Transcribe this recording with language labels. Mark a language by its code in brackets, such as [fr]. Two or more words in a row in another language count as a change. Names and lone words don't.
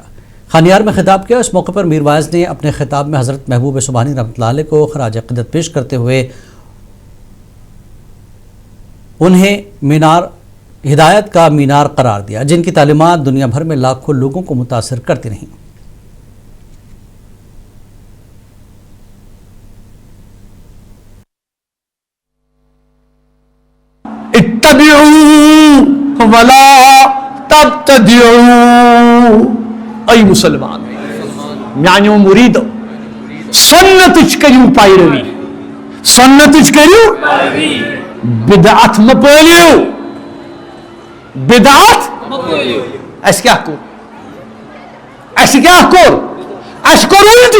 [ur] خانیار میں خطاب کیا. اس موقع پر میرباز نے اپنے خطاب میں حضرت محبوب سبحانی رحمۃ اللہ علیہ کو خراج عقیدت پیش کرتے ہوئے انہیں منار ہدایت کا منار قرار دیا، جن کی تعلیمات دنیا بھر میں لاکھوں لوگوں کو متاثر کرتی رہیں. [ar] اتبعوا ولا تبتدعوا. [ks] ऐ मुसलमान म्यानो मुरीदो, सुन्नतुच करियो पैरवी, सुन्नतुच करियो बिदअत म पलियो, बिदअत अस क्या कोर, अस क्या कोर, अस कोर उल्ट।